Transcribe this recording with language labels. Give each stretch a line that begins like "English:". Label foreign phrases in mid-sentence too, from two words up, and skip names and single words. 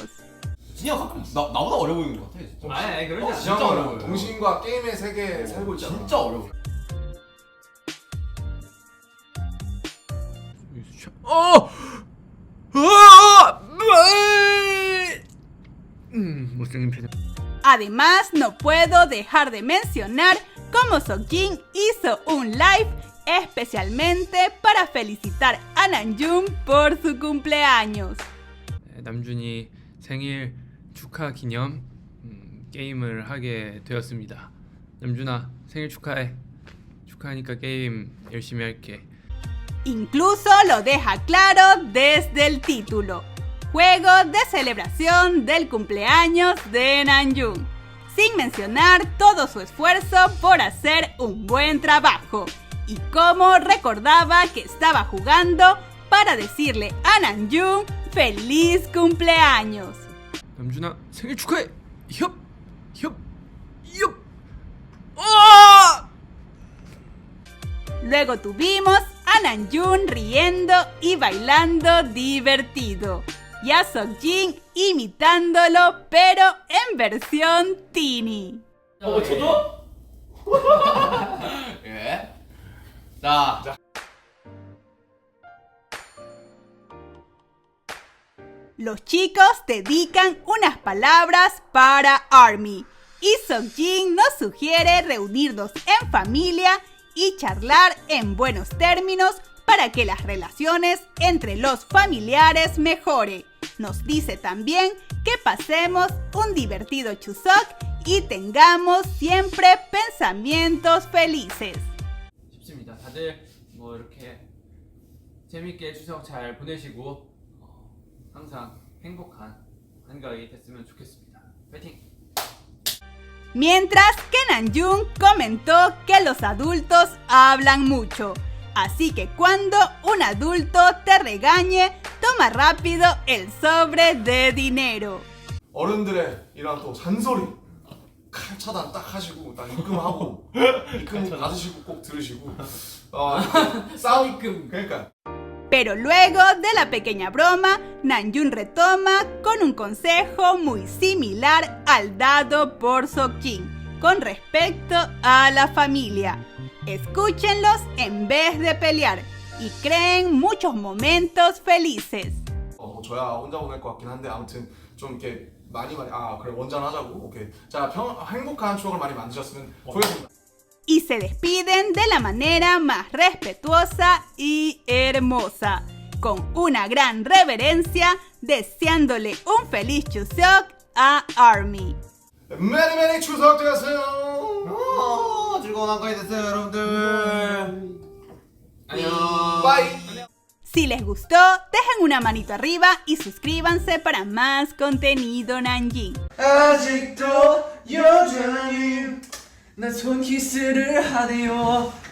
Korean: 진영 가끔 나보다 어려 보이는 것 같아 진짜. 아니 그러지 않아. 진짜 어려워요. 동심과 게임의 세계에 살고 있잖아. 진짜 어려워. 못생긴 표정.
Spanish: Además, no puedo dejar de mencionar cómo Seokjin hizo un live especialmente para felicitar a Namjoon por su cumpleaños.
Korean: 남준이 생일 축하 기념 게임을 하게 되었습니다. 남준아 생일 축하해. 축하하니까 게임 열심히 할게.
Spanish: Incluso lo deja claro desde el título. juegos de celebración del cumpleaños de Namjoon, sin mencionar todo su esfuerzo por hacer un buen trabajo y cómo recordaba que estaba jugando para decirle a Namjoon ¡Feliz cumpleaños!
Korean: 남준아 생일 축하해. 협. 아!
Spanish: Luego tuvimos a Namjoon riendo y bailando divertido, y a Seokjin imitándolo pero en versión teeny.
Korean: 저도? 예. 자.
Spanish: Los chicos dedican unas palabras para ARMY y Seokjin nos sugiere reunirnos en familia y charlar en buenos términos para que las relaciones entre los familiares mejore. Nos dice también que pasemos un divertido Chuseok y tengamos siempre pensamientos felices.
Korean: 쉽습니다. 다들 뭐 이렇게 재밌게 추석 잘 보내시고 항상 행복한 한가위 됐으면 좋겠습니다. 파이팅!
Spanish: Mientras que Namjoon comentó que los adultos hablan mucho, así que cuando un adulto te regañe, toma rápido el sobre de dinero.
Korean: 어른들의 이런 또 잔소리 칼 차단 딱 하시고 딱 입금하고 입금 받으시고 꼭 들으시고 싸움 그러니까.
Spanish: Pero luego de la pequeña broma, Namjoon retoma con un consejo muy similar al dado por Seokjin con respecto a la familia. Escúchenlos en vez de pelear y creen muchos momentos felices.
Korean: 뭐 저야 혼자 보낼 것 같긴 한데 아무튼 좀 이렇게 많이 그래 원전 하자고. 오케이. 자, 행복한 추억을 많이 만드셨으면 좋겠습니다.
Spanish: Y se despiden de la manera más respetuosa y hermosa, con una gran reverencia, deseándole un feliz Chuseok a ARMY.
Korean: 매니 추석 되세요. 즐거운 한가위 되세요, 여러분들. 안녕. 바이.
Spanish: Si les gustó, dejen una manito arriba y suscríbanse para más contenido Namjin.
Korean: 아직도 여전히 나 손키스를 하네요.